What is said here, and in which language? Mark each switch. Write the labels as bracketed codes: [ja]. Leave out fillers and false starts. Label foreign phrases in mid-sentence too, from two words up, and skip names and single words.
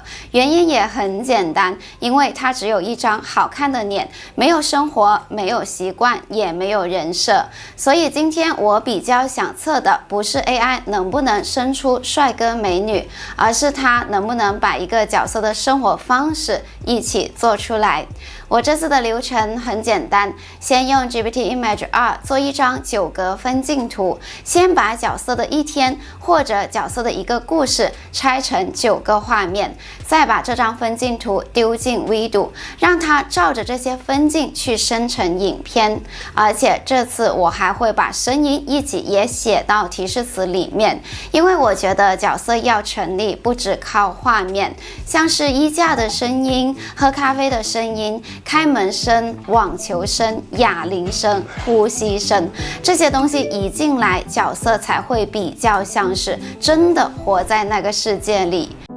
[zh] 原因也很簡單，因為它只有一張好看的臉，沒有生活，沒有習慣，也沒有人設。所以今天我比較想測的不是 AI 能不能生出帥哥美女，而是它能不能把一個角色的生活方式一起做出來。我這次的流程很簡單，先用 GPT Image 2 做一張9格分鏡圖，先把角色的一天或者角色的一個故事拆成9個畫面，再把這張分鏡圖丟進 Vido， 讓它照着這些分鏡去生成影片。而且這次我還會把聲音一起也寫到提示詞裡面，因為我覺得角色要成立不只靠畫面，像是衣架的聲音、喝咖啡的聲音、開門聲、網球聲、啞鈴聲、呼吸聲，這些東西一進來，角色才會比較像是真的活在那個世界裡。